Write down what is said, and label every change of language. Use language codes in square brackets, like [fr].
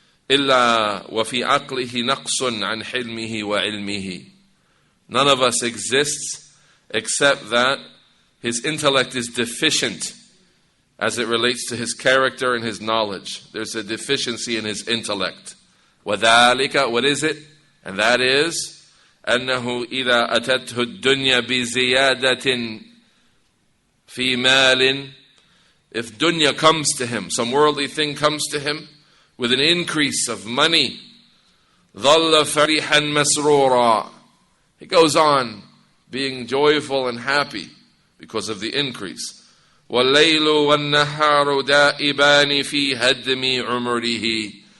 [ar] إلا وفي عقله نقص عن حلمه وعلمه. [en] None of us exists except that his intellect is deficient as it relates to his character and his knowledge. There's a deficiency in his intellect. [ar] وَذَلِكَ, [en] what is it? And that is, [ar] أَنَّهُ إِذَا أَتَتْهُ الدُّنْيَا بِزِيَادَةٍ فِي مَالٍ. [en] If dunya comes to him, some worldly thing comes to him with an increase of money, [ar] ظَلَّ فَرِحًا مَسْرُورًا. [en] He goes on being joyful and happy because of the increase. [ar] وَاللَّيْلُ وَالنَّهَارُ دَائِبَانِ فِي هَدْمِ عُمُرِهِ.